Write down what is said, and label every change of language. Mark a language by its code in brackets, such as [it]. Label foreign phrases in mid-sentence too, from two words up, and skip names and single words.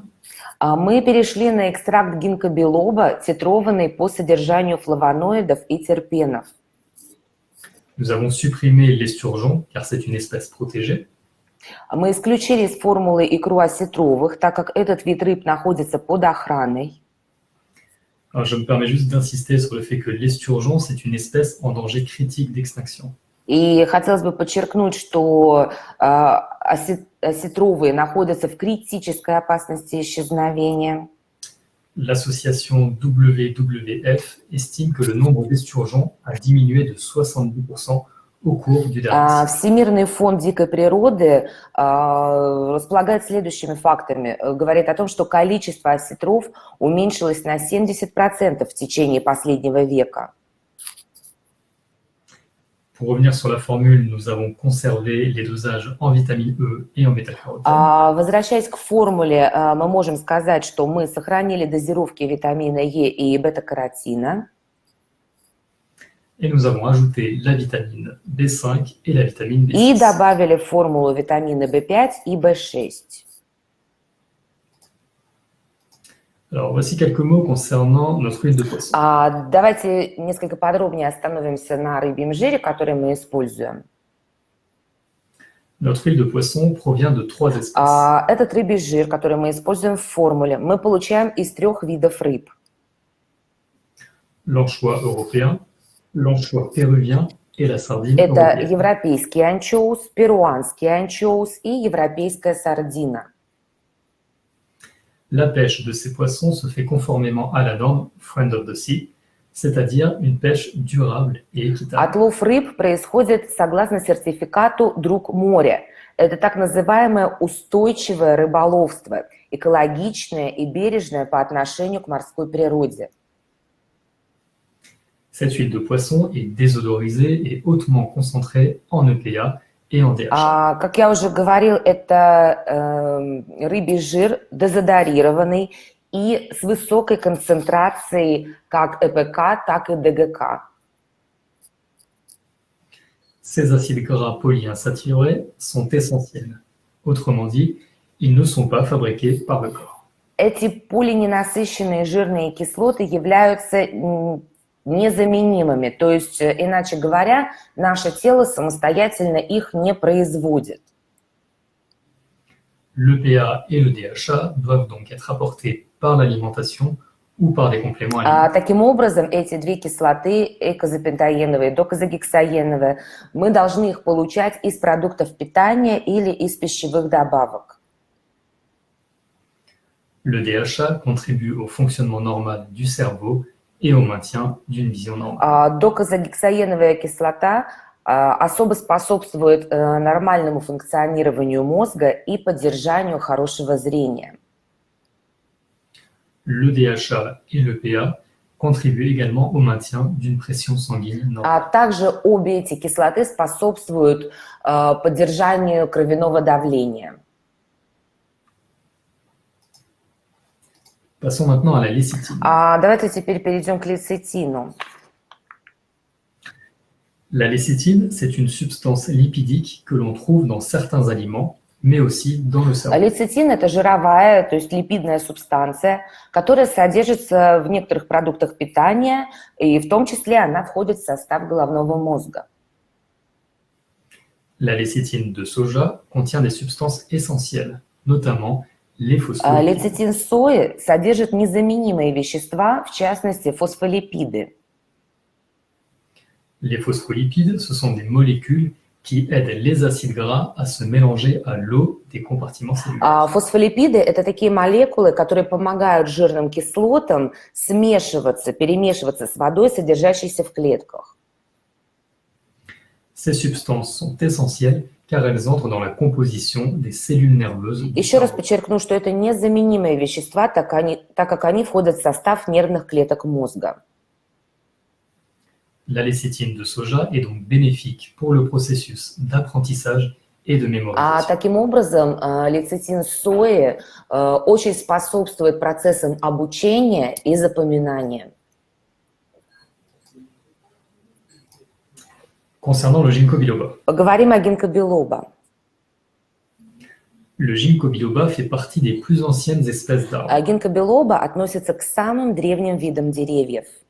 [ru] Мы перешли на экстракт гинкго-билоба, титрованный по содержанию флавоноидов и терпенов. [fr] Nous avons supprimé l'esturgeon, car c'est une espèce protégée. [ru] Мы исключили из формулы икру осетровых, так как этот вид рыб находится под охраной. [fr] Alors, je me permets juste d'insister sur le fait que l'esturgeon, c'est une espèce en danger critique d'extinction. [ru] И хотелось бы подчеркнуть, что осетровые находятся в критической опасности исчезновения. [fr] L'association WWF estime que le nombre d'esturgeons a diminué de 70% au cours du dernier siècle. [ru] Всемирный фонд дикой природы располагает следующими фактами. Говорит о том, что количество осетров уменьшилось на 70% в течение последнего века. [fr] Pour revenir sur la formule, nous avons conservé les dosages en vitamine E et en bêta-carotène. [ru] Возвращаясь к формуле, мы можем сказать, что мы сохранили дозировки витамина Е и бета-каротина. [fr] Et nous avons ajouté la vitamine B5 et la vitamine B6. [ru] И добавили в формулу витамины В5 и В6. [fr] Alors, voici quelques mots concernant notre huile de poisson. [ru] Давайте несколько подробнее остановимся на рыбьем жире, который мы используем. [fr] Notre huile de poisson provient de 3 espèces. [ru] Этот рыбий жир, который мы используем в формуле, мы получаем из 3 видов рыб. [fr] L'anchois européen, l'anchois péruvien et la sardine [ru] Это [fr] européenne. [ru] европейский анчоус, перуанский анчоус и европейская сардина. [fr] La pêche de ces poissons se fait conformément à la norme Friend of the Sea, c'est-à-dire une pêche durable et équitable. [ru] Отлов рыб происходит согласно сертификату «Друг моря». Это так называемое устойчивое рыболовство, экологичное и бережное по отношению к морской природе. [fr] Cette huile de poisson est désodorisée et hautement concentrée en EPA et en DHA. [ru] Как я уже говорил, это рыбий жир дезодорированный и с высокой концентрацией как ЭПК, так и ДГК. [fr] Ces acides gras polyinsaturés sont essentiels. Autrement dit, ils ne sont pas fabriqués par le corps. [ru] Эти полиненасыщенные жирные кислоты являются незаменимыми, то есть, иначе говоря, наше тело самостоятельно их не производит. [fr] L'EPA et le DHA doivent donc être apportés par l'alimentation ou par des compléments alimentaires. [ru] Таким образом, эти две кислоты, эйкозапентаеновые и докозагексаеновые, мы должны их получать из продуктов питания или из пищевых добавок. [fr] Le DHA contribue au fonctionnement normal du cerveau et au maintien d'une vision normale. [ru] Докозагексаеновая кислота особо способствует нормальному функционированию мозга и поддержанию хорошего зрения. [fr] Le DHA et l'EPA contribuent également au maintien d'une pression sanguine normale. [ru] Также обе эти кислоты способствуют поддержанию кровяного давления. [fr] Passons maintenant à la lécithine. [ru] Давайте теперь перейдем к лецитину. [fr] La lécithine, c'est une substance lipidique que l'on trouve dans certains aliments, mais aussi dans le cerveau. [ru] Лецитин – это жировая, то есть липидная субстанция, которая содержится в некоторых продуктах питания, и в том числе она входит в состав головного мозга. [fr] La lécithine de soja contient des substances essentielles, notamment les phospholipides. [ru] Лецитин сои содержит незаменимые вещества, в частности фосфолипиды. [fr] Les phospholipides, ce sont des molécules qui aident les acides gras à se mélanger à l'eau des compartiments cellulaires. [ru] Фосфолипиды – это такие молекулы, которые помогают жирным кислотам смешиваться, перемешиваться с водой, содержащейся в клетках. [fr] Ces substances sont essentielles car elles entrent dans la composition des cellules nerveuses. [ru] Еще раз подчеркну, что это незаменимые вещества, так как они входят в состав нервных клеток мозга. [fr] La lécithine de soja est donc bénéfique pour le processus d'apprentissage et de mémorisation. [ru] Таким образом, лецитин сои очень способствует процессам обучения и запоминания. [fr] Concernant le ginkgo biloba. [ru] Поговорим о гинкобилоба. [fr] Le ginkgo biloba fait partie des plus anciennes espèces d'arbres. [ru] Гинкобилоба относится к самым древним видам деревьев.